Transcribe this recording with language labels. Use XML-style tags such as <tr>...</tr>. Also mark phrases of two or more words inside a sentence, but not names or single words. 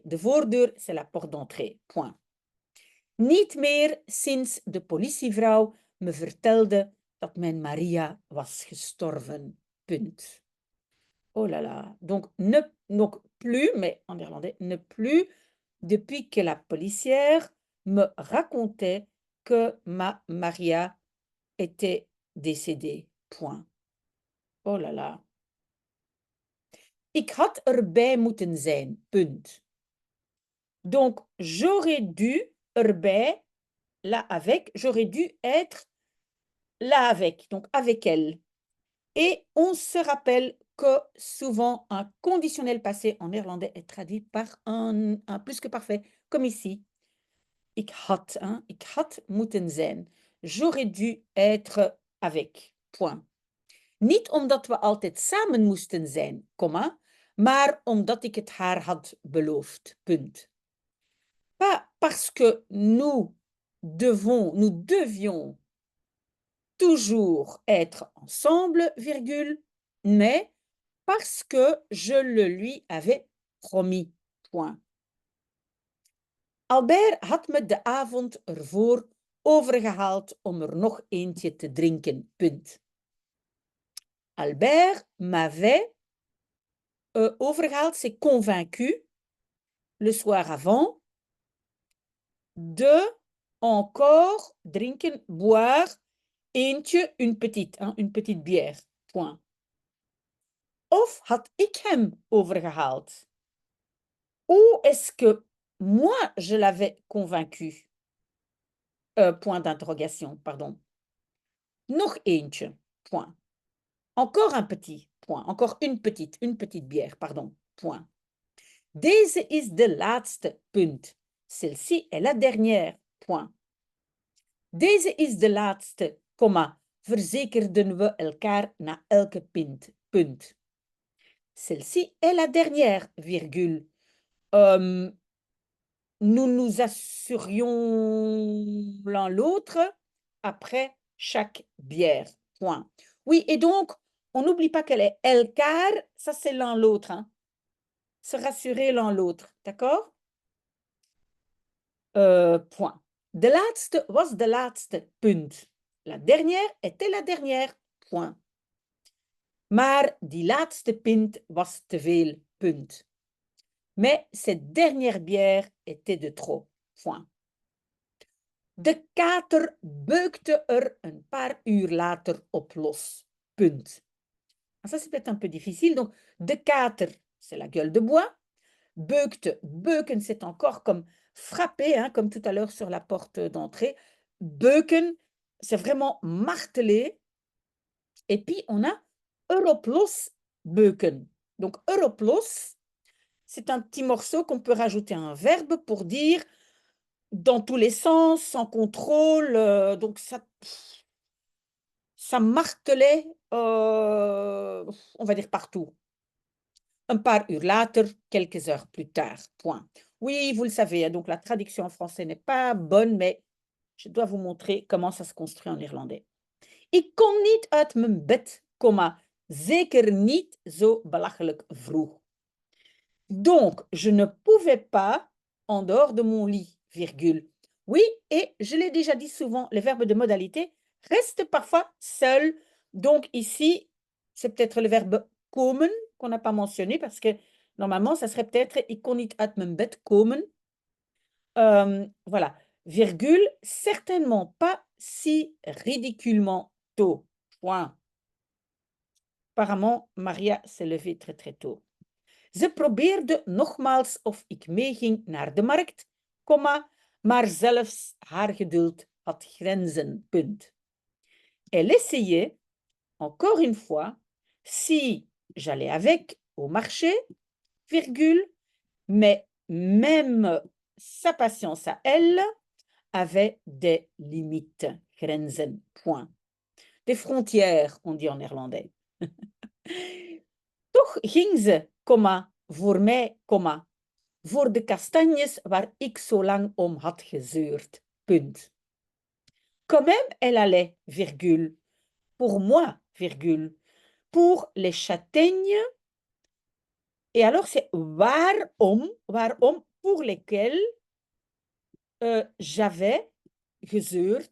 <nl>De voordeur,</nl> <fr>c'est la porte d'entrée, point.</fr> <nl>Niet meer sinds de politievrouw me vertelde dat mijn Maria was gestorven. Punt.</nl> <fr>Oh là là. Donc plus, mais en néerlandais, ne plus, depuis que la policière me racontait que ma Maria était décédée. Point. Oh là là.</fr> <nl>Ik had erbij moeten zijn. Punt.</nl> <fr>Donc, j'aurais dû erbij, là avec, j'aurais dû être là avec, donc avec elle. Et on se rappelle que souvent un conditionnel passé en néerlandais est traduit par un plus que parfait, comme ici.</fr> <nl>Ik had, hein, ik had moeten zijn.</nl> <fr>J'aurais dû être avec. Point.</fr> <nl>Niet omdat we altijd samen moesten zijn, comma, maar omdat ik het haar had beloofd. Punt.</nl> <fr>Pas parce que nous devions toujours être ensemble, virgule, mais parce que je le lui avais promis. Point.</fr> <nl>Albert had me de avond ervoor overgehaald om er nog eentje te drinken. Punt.</nl> <fr>Albert m'avait overgehaald, c'est convaincu, le soir avant, de encore drinken, boire, eentje, une petite bière. Point.</fr> <nl>Of had ik hem overgehaald?</nl> <fr>Ou est-ce que moi, je l'avais convaincu? Point d'interrogation, pardon.</fr> <nl>Nog eentje,</nl> <fr>point. Encore un petit, point. Encore une petite bière, pardon, point.</fr> <nl>Deze is de laatste, punt.</nl> <fr>Celle-ci est la dernière, point.</fr> <nl>Deze is de laatste, comma. Verzekerden we elkaar na elke pint, punt.</nl> <fr>Celle-ci est la dernière, virgule. Nous nous assurions l'un l'autre après chaque bière. Point. Oui, et donc, on n'oublie pas qu'elle est elkaar, ça c'est l'un l'autre. Hein. Se rassurer l'un l'autre, d'accord? Point.</fr> <nl>De laatste was de laatste, punt.</nl> <fr>La dernière était la dernière, point.</fr> <nl>Maar die laatste pint was te veel, punt.</nl> <fr>Mais cette dernière bière était de trop. Point.</fr> <nl>De kater beukte er een paar uur later op los. Punt.</nl> <fr>Ça, c'est peut-être un peu difficile. Donc,</fr> <nl>de kater,</nl> <fr>c'est la gueule de bois. Beukte, beuken, c'est encore comme frapper, hein, comme tout à l'heure sur la porte d'entrée. Beuken, c'est vraiment marteler. Et puis, on a Europlos beuken. Donc, Europlos, c'est un petit morceau qu'on peut rajouter à un verbe pour dire dans tous les sens, sans contrôle. Donc, ça martelait, on va dire partout.</fr> <nl>Un paar uur later,</nl> <fr>quelques heures plus tard, point. Oui, vous le savez, hein, donc la traduction en français n'est pas bonne, mais je dois vous montrer comment ça se construit en irlandais.</fr> <nl>Ik kon niet uit mijn bed, zeker niet zo belachelijk vroeg.</nl> <fr>Donc, je ne pouvais pas en dehors de mon lit, virgule. Oui, et je l'ai déjà dit souvent, les verbes de modalité restent parfois seuls. Donc ici, c'est peut-être le verbe komen qu'on n'a pas mentionné parce que normalement, ça serait peut-être</fr> <nl>ik kon niet uit mijn bed komen.</nl> <fr>Voilà, virgule, certainement pas si ridiculement tôt. Point. Apparemment, Maria s'est levée très très tôt.</fr> <nl>Ze probeerde nogmaals of ik meeging naar de markt, maar zelfs haar geduld had grenzen. Punt.</nl> <fr>Elle essayait, encore une fois, si j'allais avec au marché, virgule, mais même sa patience à elle avait des limites.</fr> <nl>Grenzen. Point.</nl> <fr>Des frontières, on dit en néerlandais.</fr> <nl>Toch ging ze, voor mij, voor de kastanjes waar ik zo lang om had gezeurd. Punt.</nl> <fr>Quand même, elle allait, virgule, pour moi, virgule, pour les châtaignes. Et alors, c'est waarom, pour lesquels j'avais gezeurd.</fr>